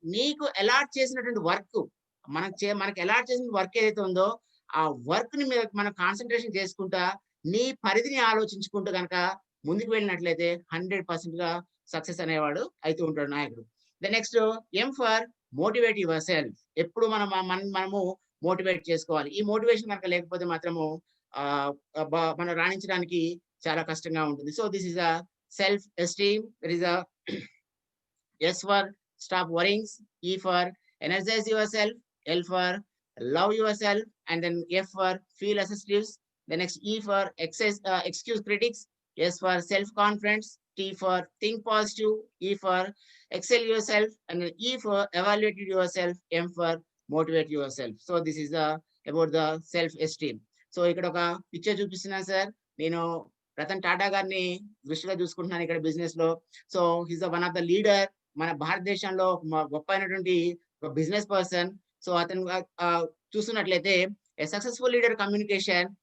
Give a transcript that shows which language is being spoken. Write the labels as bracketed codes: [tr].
[te] నీకు అలాట్ చేసినటువంటి వర్క్ మనకి అలాట్ చేసిన వర్క్ ఏదైతే ఉందో ఆ వర్క్‌ని మీద మనం కాన్సంట్రేషన్ చేసుకుంటా నీ పరిధిని ఆలోచించుకుంటూ గనక ముందుకు వెళ్ళినట్లయితే 100%గా సక్సెస్ అనేవాడు అయితూ ఉంటాడు నాయకుడు. [en] Next M for motivate yourself. [te] ఎప్పుడు మనము మోటివేట్ చేసుకోవాలి. [en] ఈ మోటివేషన్ గనక లేకపోతే మాత్రము మనం రాణించడానికి చాలా కష్టంగా ఉంటుంది. So this is self esteem. There is S for stop worrying, E for energize yourself, L for love yourself, and then F for feel assertives. The next E for excuse critics, S for self-confidence, T for think positive, E for excel yourself, and then E for evaluate yourself, M for motivate yourself. So this is about the self-esteem. [te] So ఇక్కడ ఒక picture చూపిస్తున్నాను sir. నేను రతన్ టాటా గారిని దృష్టిలో చూసుకుంటున్నాను ఇక్కడ business లో. [en] So he's one of the leader. [te] మన భారతదేశంలో గొప్ప అయినటువంటి ఒక బిజినెస్ పర్సన్. సో అతను చూస్తున్నట్లయితే సక్సెస్ఫుల్ లీడర్ కమ్యూనికేషన్.